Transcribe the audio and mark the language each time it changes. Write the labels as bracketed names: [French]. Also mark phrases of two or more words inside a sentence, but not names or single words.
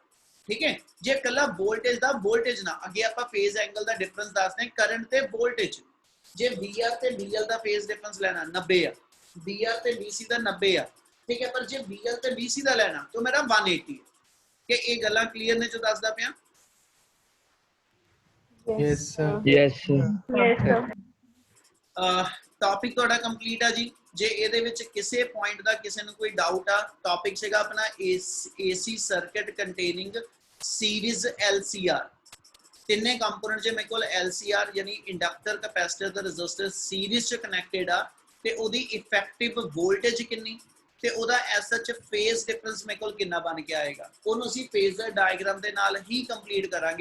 [Punjabi] ਠੀਕ ਹੈ, ਜੇ ਕੱਲਾ ਵੋਲਟੇਜ ਦਾ ਵੋਲਟੇਜ ਨਾ, ਅੱਗੇ ਆਪਾਂ [English] phase angle [Punjabi] ਦਾ ਡਿਫਰੈਂਸ ਦੱਸਦੇ ਹਾਂ ਕਰੰਟ ਤੇ ਵੋਲਟੇਜ। ਜੇ BR ਤੇ BL ਦਾ [English] phase difference [Punjabi] ਲੈਣਾ 90 ਆ, BR ਤੇ BC ਦਾ 90 ਆ, ਠੀਕ ਹੈ, ਪਰ ਜੇ BL ਤੇ BC ਦਾ ਲੈਣਾ ਤਾਂ ਮੇਰਾ 180 ਹੈ। ਕਿ ਇਹ ਗੱਲਾਂ ਕਲੀਅਰ ਨੇ ਜੋ ਦੱਸਦਾ ਪਿਆ? [English] Yes, sir. Yes, sir. Yes, sir. [Punjabi] ਟੌਪਿਕ ਤੁਹਾਡਾ ਕੰਪਲੀਟ ਆ ਜੀ। ਜੇ ਇਹਦੇ ਵਿੱਚ ਕਿਸੇ ਪੁਆਇੰਟ ਦਾ ਕਿਸੇ ਨੂੰ ਕੋਈ ਡਾਊਟ ਆ, ਟੌਪਿਕ ਸੀਗਾ ਆਪਣਾ [English] AC circuit containing series LCR, [Punjabi] ਤਿੰਨੇ ਕੰਪੋਨੈਂਟ ਜੇ ਮੇਰੇ ਕੋਲ LCR ਯਾਨੀ [English] inductor capacitor [Punjabi] ਤੇ [English] resistor series [Punjabi] ਚ ਕਨੈਕਟਡ ਆ ਤੇ ਉਹਦੀ [English] effective voltage [Punjabi] ਕਿੰਨੀ ਤੇ ਉਹਦਾ ਐਸਐਚ [English] phase difference [Punjabi] ਮੇਰੇ ਕੋਲ ਕਿੰਨਾ ਬਣ ਕੇ ਆਏਗਾ, ਉਹਨੂੰ ਅਸੀਂ [English] phasor diagram [Punjabi] ਦੇ ਨਾਲ ਹੀ ਕੰਪਲੀਟ ਕਰਾਂਗੇ।